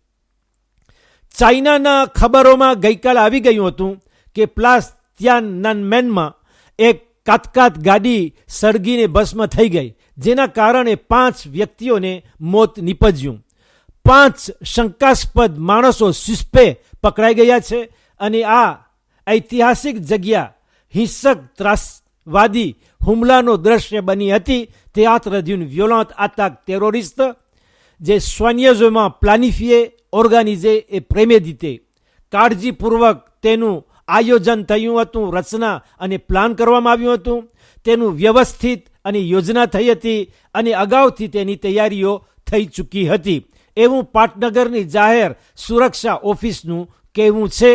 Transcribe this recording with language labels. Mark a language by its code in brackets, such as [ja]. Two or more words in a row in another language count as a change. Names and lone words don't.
[gu] ચાઇનાના ખબરોમાં ગઈકાલે આવી ગયું હતું કે પ્લાસ તિયાનનમેનમાં એક કાતકાત ગાડી સળગીને ભસ્મ થઈ ગઈ, જેના કારણે 5 વ્યક્તિઓને મોત નીપજ્યું. 5 શંકાસ્પદ માણસો સુસ્પે પકડાઈ ગયા છે અને આ ઐતિહાસિક જગ્યા હિંસક ત્રાસવાદી હુમલાનો દ્રશ્ય બની હતી. [fr] théâtre d'une violente attaque terroriste જે soigneusement planifiée, organisée et préméditée. [gu] કાળજીપૂર્વક તેનું આયોજન થયું હતું, રચના અને પ્લાન કરવામાં આવ્યું હતું. તેનું વ્યવસ્થિત અને યોજના થઈ હતી અને અગાઉથી તેની તૈયારીઓ થઈ ચૂકી હતી, એવું પાટનગરની જાહેર સુરક્ષા ઓફિસનું કહેવું છે.